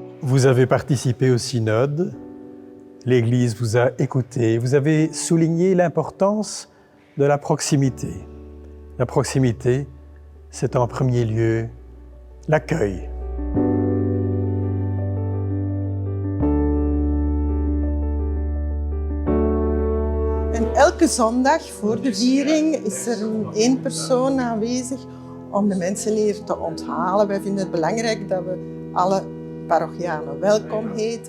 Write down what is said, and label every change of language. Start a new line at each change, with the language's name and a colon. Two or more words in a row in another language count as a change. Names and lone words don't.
French: Vous avez participé au synode, l'Église vous a écouté, vous avez souligné l'importance de la proximité. La proximité, c'est en premier lieu l'accueil.
Dutch: En elke zondag voor de viering is er één persoon aanwezig om de mensen hier te onthalen. Wij vinden het belangrijk dat we alle parochianen welkom heten.